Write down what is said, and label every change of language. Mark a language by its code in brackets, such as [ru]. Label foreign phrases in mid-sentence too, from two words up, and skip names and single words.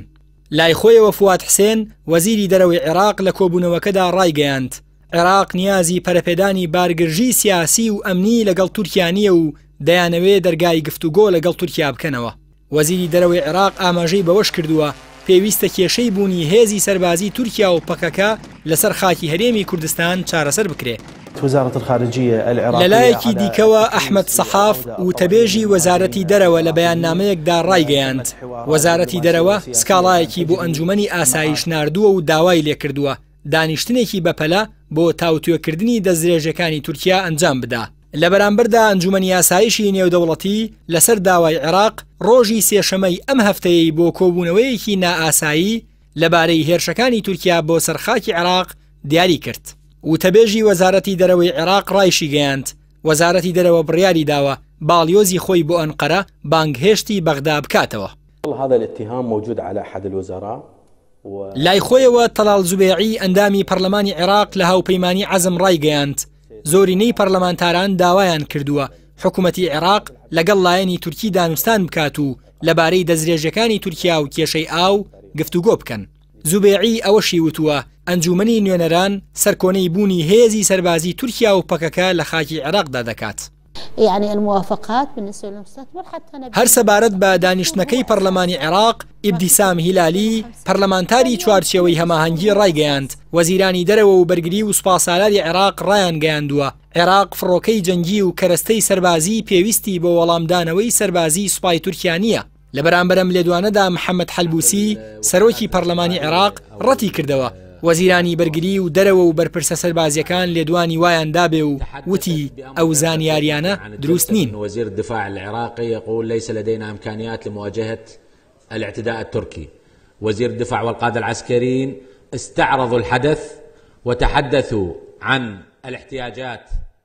[ckb] لای خۆیەوە فواد حسێن وەزیری دەرەوەی عێراق لە کۆبوونەوەکەدا ڕایگەیاند عێراق نیازی پەرەپێدانی بارگرژی سیاسی و ئەمنی لەگەڵ تورکیا نییە و دەیانەوێ دەرگای گفتوگۆ لەگەڵ تورکیا بکەنەوە. وەزیری دەرەوەی عێراق ئاماژەی بەوەش کردووە پێویستە کێشەی بوونی هێزی سەربازی تورکیا و پەکەکە لەسەر خاکی هەرێمی کوردستان چارەسەر بکرێت. [ar] وزارة الخارجية العراقية [ckb] لەلایەکی دیکەوە ئەحمەد سەحاف و تەبێژی وەزارەتی دەرەوە لە بەیاننامەیەکدا ڕایگەیاند وەزارەتی دەرەوە سکاڵایەکی بۆ ئەنجومەنی ئاسایش ناردووە و داوای لێکردووە دانیشتنێکی بەپەلە بۆ تاوتوێکردنی دەستدرێژەکانی تورکیا ئەنجام بدا. لە بەرامبەردا ئەنجومەنی ئاسایشی نێودەوڵەتی لەسەر داوای عێراق ڕۆژی سێشەمەی ئەم هەفتەیەی بۆ کۆبوونەوەیەکی نائاسایی لەبارەی هێرشەکانی تورکیا بۆ سەرخاکی عێراق دیاری کرد. وتەبێژی وەزارەتی دەرەوەی عێراق ڕایشی گەیاند وەزارەتی دەرەوە بڕیاری داوە باڵیۆزی خۆی بۆ ئەنقەرە بانگهێشتی بەغدا بکاتەوە. [ar] هذا الاتهام موجود على أحد الوزراء [ckb] لای خۆیەوە تەڵال زوبێعی ئەندامی پەرلەمانی عێراق لە هاوپەیمانی عەزم ڕایگەیاند زۆرینەی پەرلەمانتاران داوایان کردووە حکوومەتی عێراق لەگەڵ لایەنی تورکی دانوستان بکات و لەبارەی دەستدرێژەکانی تورکیا و کێشەی ئاو گفتوگۆ بکەن. زوبێعی ئەوەشی وتووە ئەنجومەنی نوێنەران سەرکۆنەی بوونی هێزی سەربازی تورکیا و پەکەکە لە خاکی عێراقدا دەکات. [ar] يعني الموافقات بالنسبة للمستثمر حتى [ckb] هەر سەبارەت بە دانیشتنەکەی پەرلەمانی عێراق ئیبتیسام هیلالی پەرلەمانتاری چوارچێوەی هەماهەنگی ڕایگەیاند وەزیرانی دەرەوە و بەرگری و سوپاسالاری عێراق ڕایان گەیاندووە عێراق فڕۆکەی جەنگی و کەرەستەی سەربازی پێویستی بۆ وەڵامدانەوەی سەربازی سوپای تورکیا نییە. لە بەرامبەرم لێدوانەدا محەممەد حەلبوسی سەرۆکی پەرلەمانی عێراق ڕەتی کردەوە وەزیرانی بەرگری و دەرەوە و بەرپرسە سەربازیەکان لێدوانی وایان دابێ و وتی ئەو زانیاریانە دروست نین. [ar] وزير الدفاع العراقي يقول ليس لدينا إمكانيات لمواجهة الاعتداء التركي. وزير الدفاع والقادة العسكريين استعرضوا الحدث وتحدثوا عن الاحتياجات